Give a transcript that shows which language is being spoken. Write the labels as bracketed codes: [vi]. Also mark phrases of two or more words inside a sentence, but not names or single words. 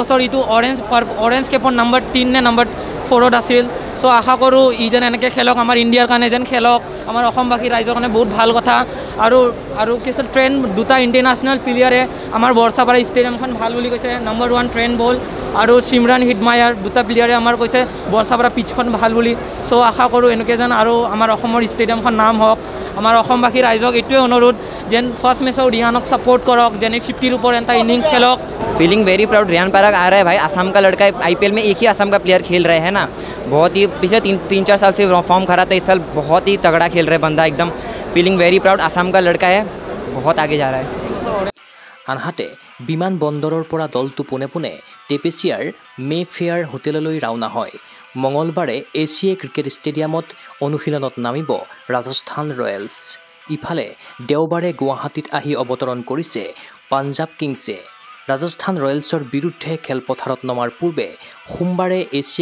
[as] বছৰ ইটো [en] orange cap [as] নম্বৰ 3 নে নম্বৰ 4ত আছিল চ' আশা কৰোঁ ই যেন এনেকৈ খেলক আমাৰ ইণ্ডিয়াৰ কাৰণে যেন খেলক আমাৰ অসমবাসী ৰাইজৰ কাৰণে বহুত ভাল কথা আৰু কিছু ট্ৰেণ্ড দুটা [en] international player [as] আমাৰ বৰষাপাৰা ষ্টেডিয়ামখন ভাল বুলি কৈছে নম্বৰ 1 ট্ৰেণ্ড বল আৰু সিমৰান হিটমায়াৰ দুটা প্লেয়াৰে আমাৰ কৈছে বৰষাপাৰা পিচখন ভাল বুলি চ' আশা কৰোঁ এনেকৈ যেন আৰু আমাৰ অসমৰ ষ্টেডিয়ামখন নাম হওক আমাৰ অসমবাসী ৰাইজক এইটোৱে অনুৰোধ যেন [en] first match [as] ৰিয়ানক ছাপোৰ্ট কৰক যেনে 50ৰ ওপৰ এটা ইনিংছ খেলক [en] feeling very proud [hi] रियान पराग आ रहा है भाई असम का लड़का IPL में एक ही असम का प्लेयर खेल रहे हैं ना बहुत ही पिछले 3-4 साल से फॉर्म खरा था इस साल बहुत ही तगड़ा खेल रहे बंदा एकदम [en] feeling very proud [hi] असम का लड़का है बहुत आगे जा रहा है [as] আনহাতে বিমানবন্দৰৰ পৰা দলটো পোনে টেপেচিয়াৰ মে ফেয়াৰ হোটেললৈ ৰাওনা হয় মঙলবাৰে এছিয়া ক্ৰিকেট ষ্টেডিয়ামত অনুশীলনত নামিব ৰাজস্থান ৰয়েলছ ইফালে দেওবাৰে গুৱাহাটীত আহি অৱতৰণ কৰিছে পঞ্জাৱ কিংছে ৰাজস্থান ৰয়েলছৰ বিৰুদ্ধে খেলপথাৰত নমাৰ পূৰ্বে সোমবাৰে এছিয়া